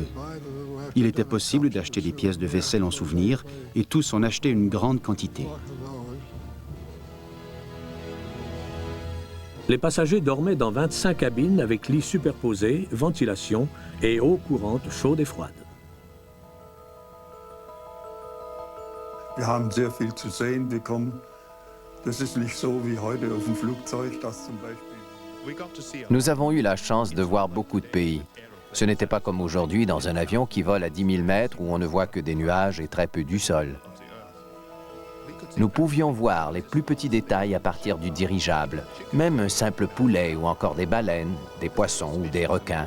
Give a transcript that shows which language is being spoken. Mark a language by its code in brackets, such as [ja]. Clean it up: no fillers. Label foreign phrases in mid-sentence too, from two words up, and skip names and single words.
[fr] Il était possible d'acheter des pièces de vaisselle en souvenir et tous en achetaient une grande quantité. Les passagers dormaient dans 25 cabines avec lits superposés, ventilation et eau courante chaude et froide. [de] Wir haben sehr viel zu sehen bekommen. Das ist nicht so wie heute auf dem Flugzeug, das zum Beispiel. [fr] Nous avons eu la chance de voir beaucoup de pays. Ce n'était pas comme aujourd'hui dans un avion qui vole à 10 000 mètres où on ne voit que des nuages et très peu du sol. Nous pouvions voir les plus petits détails à partir du dirigeable, même un simple poulet ou encore des baleines, des poissons ou des requins.